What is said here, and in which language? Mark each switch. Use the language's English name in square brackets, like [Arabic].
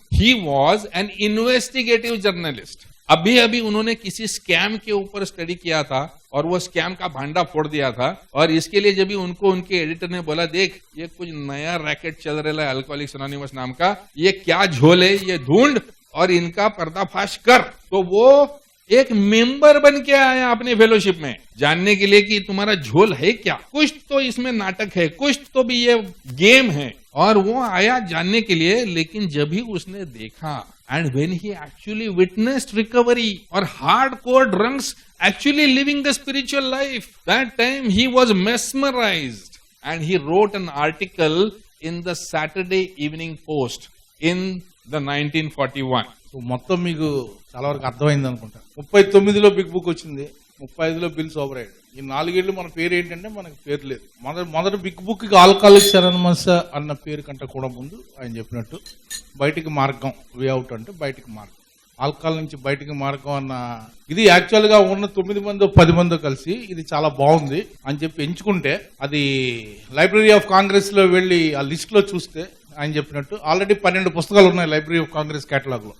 [English] He was an investigative journalist. [Hindi] अभी अभी उन्होंने किसी स्कैम के ऊपर स्टडी किया था और वो स्कैम का भांडा फोड़ दिया था, और इसके लिए जब भी उनको उनके एडिटर ने बोला, देख ये कुछ नया रैकेट चल रहा है अल्कोहलिक्स एनोनिमस नाम का, ये क्या झोल है, ये ढूंढ और इनका पर्दाफाश कर। तो वो एक मेंबर बन के आया अपने फेलोशिप में जानने के लिए कि तुम्हारा झोल है क्या, कुछ तो इसमें नाटक है, कुछ तो भी ये गेम है, और वो आया जानने के लिए। लेकिन जब भी उसने देखा [English] And when he actually witnessed recovery और hardcore drunks actually living the spiritual life, that time he was mesmerized and he wrote an article in the Saturday Evening Post in the 1941. [Telugu] So మొత్తం మీకు చాలా వరకు అర్థమైంది అనుకుంటా. 39లో big book వచ్చింది, 35లో bill sober అయ్యాడు. ఈ 4 ఏళ్ళు మన పేరు ఏంటంటే మనకు పేరు లేదు. మొదటి బిగ్ బుక్ కి ఆల్కహాలిక్స్ అనానిమస్ అన్న పేరు కంటే కూడా ముందు ఆయన చెప్పినట్టు బయటికి మార్గం, వే అవుట్ అంటే బయటికి మార్గం, ఆల్కహాల్ నుంచి బయటికి మార్గం అన్న ఇది యాక్చువల్ గా ఉన్న 9 మందో 10 మందో కలిసి ఇది చాలా బాగుంది అని చెప్పి ఎంచుకుంటే, అది లైబ్రరీ ఆఫ్ కాంగ్రెస్ లో వెళ్లి ఆ లిస్ట్ లో చూస్తే ఆయన చెప్పినట్టు ఆల్రెడీ 12 పుస్తకాలు ఉన్నాయి లైబ్రరీ ఆఫ్ కాంగ్రెస్ కేటలాగ్ లో.